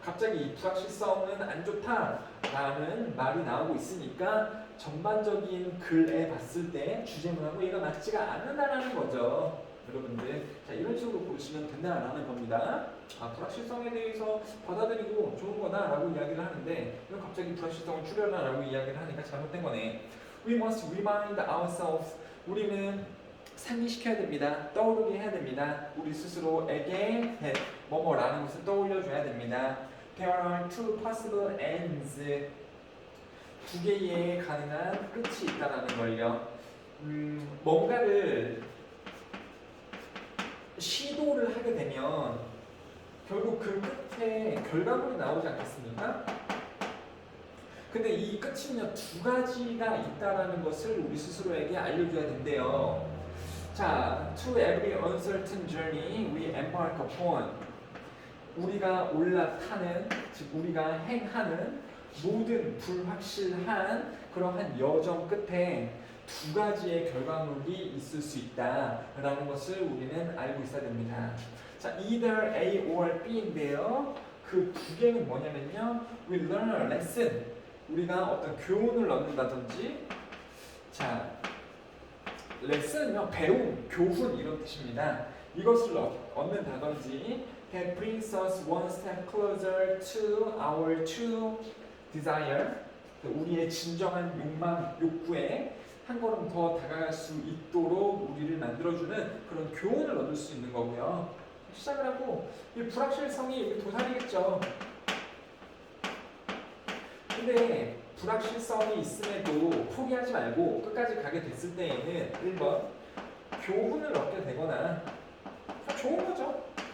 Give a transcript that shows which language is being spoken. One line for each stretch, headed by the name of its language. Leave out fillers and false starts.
Korean: 갑자기 이 불확실성은 안 좋다라는 말이 나오고 있으니까 전반적인 글에 봤을 때 주제문하고 얘가 맞지가 않는다라는 거죠. 여러분들, 자, 이런 식으로 보시면 된다라는 겁니다. 아, 불확실성에 대해서 받아들이고 좋은 거다라고 이야기를 하는데 이건 갑자기 불확실성을 줄여라라고 이야기를 하니까 잘못된 거네.
English: We must remind ourselves.
Korean: 우리는 상기시켜야 됩니다. 떠오르게 해야 됩니다. 우리 스스로에게 뭐뭐라는 것을 떠올려줘야 됩니다.
English: There are two possible ends.
Korean: 두 개의 가능한 끝이 있다라는 걸요. 뭔가를 시도를 하게 되면 결국 그 끝에 결과물이 나오지 않겠습니까? 근데 이 끝은요 두 가지가 있다라는 것을 우리 스스로에게 알려줘야 된대요. 자,
English: to every uncertain journey we embark upon.
Korean: 우리가 올라타는, 즉 우리가 행하는 모든 불확실한 그러한 여정 끝에 두 가지의 결과물이 있을 수 있다라는 것을 우리는 알고 있어야 됩니다. 자,
English: either A or B인데요.
Korean: 그 두 개는 뭐냐면요.
English: We learn a lesson.
Korean: 우리가 어떤 교훈을 얻는다든지, 자, 레슨은요, 배움, 교훈 이런 뜻입니다. 이것을 얻는 단어인지
English: that brings us one step closer to our true desire.
Korean: 우리의 진정한 욕망, 욕구에 한 걸음 더 다가갈 수 있도록 우리를 만들어주는 그런 교훈을 얻을 수 있는 거고요. 시작을 하고 이 불확실성이 도살이겠죠. 근데 불확실성이 있음에도 포기하지 말고 끝까지 가게 됐을 때에는 1번 교훈을 얻게 되거나 좋은 거죠.